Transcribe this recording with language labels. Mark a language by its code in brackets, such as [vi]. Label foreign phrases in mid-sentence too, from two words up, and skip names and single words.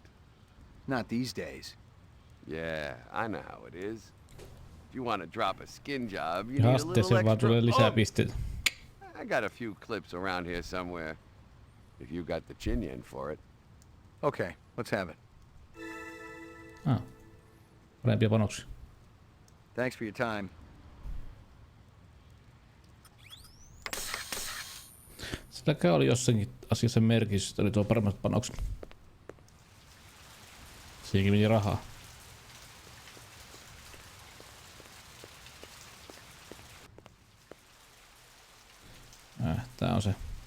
[en] Not these days. Yeah, I know how it is. If you want to drop a skin job, you need a little extra... I got a few clips around here somewhere. If you got the chin yen for it. Okay, let's have it. [fi] Parempia panoksia. [en] Thanks for your time. [fi] Silläkään oli jossakin asiassa merkitys, että oli tuo paremmat panokset. Siinäkin meni rahaa. Tää on se.